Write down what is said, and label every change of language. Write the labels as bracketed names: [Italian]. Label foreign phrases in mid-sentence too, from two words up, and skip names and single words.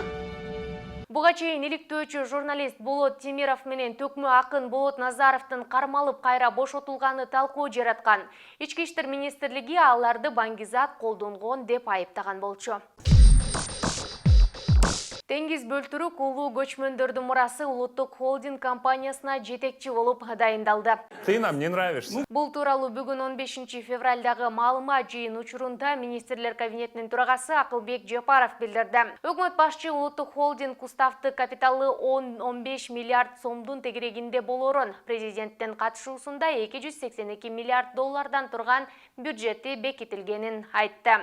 [Kyrgyz] Буга чейин иликтөөчү журналист Болот Темиров менен төкмө акын Болот Назаровдун кармалып кайра бошотулганы талкуу жараткан. Ички иштер министрлиги аларды баңгизат колдонгон деп айыптаган болчу. Теңиз бөлтүрүк улуу көчмөндөрдүн мурасы улуттук холдинг компаниясына жетекчи болуп дайындалды. [Russian] Ты нам не нравишься. [Kyrgyz] Бул тууралуу бүгүн 15 февралдагы маалымат жыйын учурунда министрлер кабинетинин төрагасы Акылбек Жапаров билдирди. Өкмөт башчы улуттук холдинг уставдык капиталы 10-15 миллиард сомдун тегерегинде болорун, президенттин катышуусунда 282 миллиард доллардан турган бюджети бекитилгенин айтты.